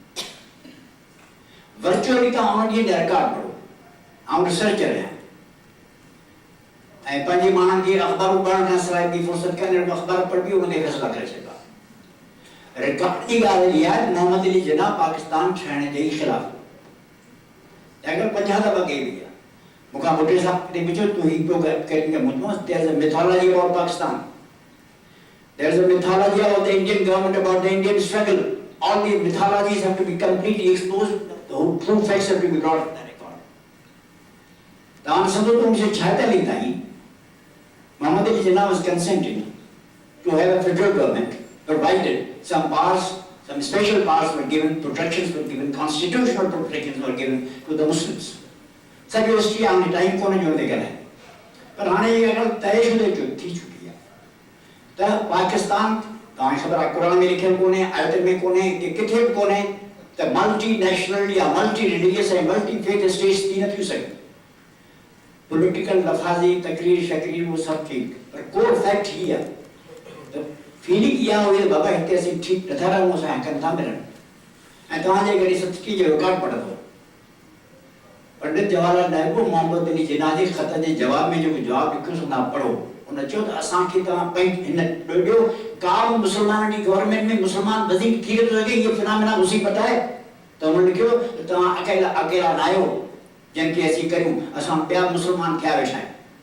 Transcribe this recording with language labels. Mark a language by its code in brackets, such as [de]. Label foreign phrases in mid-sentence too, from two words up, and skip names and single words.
[sd] वर्चुअली तव्हां उन ॾींहं जा रिकॉर्ड पढ़ो, आउं रिसर्चर आहियां ऐं पंहिंजे माण्हुनि खे अख़बारूं पढ़ण खां सवाइ ॿी फ़ुर्सत कान्हे, अख़बार पढ़बी उन ते फ़ैसिला करे छॾिबा। रिकॉर्ड जी ॻाल्हि इहा आहे त मोहम्मद अली जिन्ना पाकिस्तान ठहण जे ख़िलाफ़ अगरि 50 दफ़ा कई वई आहे। मूंखां भुटे साहब ने पुछियो तूं हीउ पियो करी मुंहिंजो [en] there is a mythology about Pakistan, there is a mythology about the Indian government, about the Indian struggle, all the mythologies have to be completely exposed, the whole true facts have to be brought in the record. [sd] तव्हां सम्झो त 1946 ताईं [en] Muhammad Ali Jinnah was consenting to have a federal government, provided some powers, some special powers were given, protections were given, constitutional protections were given to the Muslims. [sd] सॼो हिस्ट्री हाणे टाइम कोन जो ते ॻाल्हाए, पर हाणे इहा ॻाल्हि तयशुदा थी चुकी आहे त पाकिस्तान तव्हांखे ख़बर आहे क़ुर में लिखियलु कोन्हे, आयतुनि में कोन्हे, किथे बि कोन्हे त [en] multi national [sd] या [en] multi religious [sd] ऐं [en] multi faith states [sd] थी न थियूं सघनि। पॉलिटिकल लफ़ाज़ी तकरीर शकीर वो सभु ठीकु, पर [en] core fact [sd] हीअ आहे त फीलिंग इहा हुई त बाबा हिते असीं ठीकु नथा रहूं, असां हक़ नथा मिलनि। ऐं तव्हांजे घड़ी 37 जो रिकॉर्ड पढ़ंदो पंडित जवाहरलाल नेहरू मोहम्मद अली जिन्ना जे ख़त जे जवाब में जेको जवाबु लिखियो सो तव्हां पढ़ो, उन चयो त असांखे तव्हां पंहिंजी हिन ॾियो का बि मुस्लमाननि जी गवर्नमेंट में मुस्लमान वधीक थी थो सघे, इहो फिनामिना मुसीबत आहे। त हुन लिखियो त तव्हां अकेला न आहियो जंहिंखे असीं करियूं, असां ॿिया मुस्लमान थिया वेठा आहियूं।